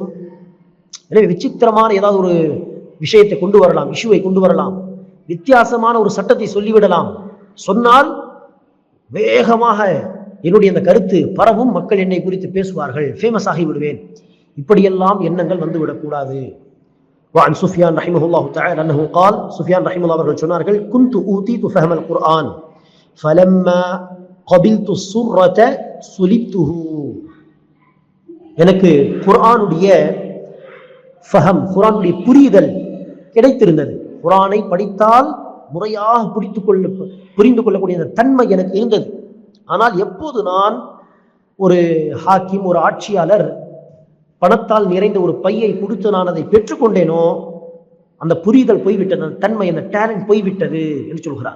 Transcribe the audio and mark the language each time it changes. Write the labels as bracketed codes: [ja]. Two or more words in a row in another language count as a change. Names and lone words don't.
[ta] எனவே விசித்திரமான ஏதாவது ஒரு விஷயத்தை கொண்டு வரலாம், இஷ்யூவை கொண்டு வரலாம், வித்தியாசமான ஒரு சட்டத்தை சொல்லிவிடலாம். சொன்னால் வேகமாக என்னுடைய அந்த கருத்து பரவும், மக்கள் என்னை குறித்து பேசுவார்கள், ஃபேமஸ் ஆகி விடுவேன். இப்படியெல்லாம் எண்ணங்கள் வந்துவிடக்கூடாது. [ar] وعن سفيان رحمه الله تعالى أنه قال, سفيان رحمه الله [ta] அவர்கள் சொன்னார்கள், [ar] كنت أوتيت فهم القرآن فلما قبلت السرة سلبته. [ta] எனக்கு குர்ஆனுடைய ஃபஹம், குர்ஆனுடைய புரிதல் கிடைத்திருந்தது. குர்ஆனை படித்தால் முறையாக புரிந்து கொள்ளக்கூடிய அந்த தன்மை எனக்கு இருந்தது. ஆனால் எப்போது நான் ஒரு ஹாக்கிம், ஒரு ஆட்சியாளர் பணத்தால் நிறைந்த ஒரு பையை கொடுத்து நான் அதை பெற்றுக்கொண்டேனோ, அந்த புரிதல் போய்விட்டது, அந்த தன்மை, அந்த டேலண்ட் போய்விட்டது என்று சொல்கிறார்.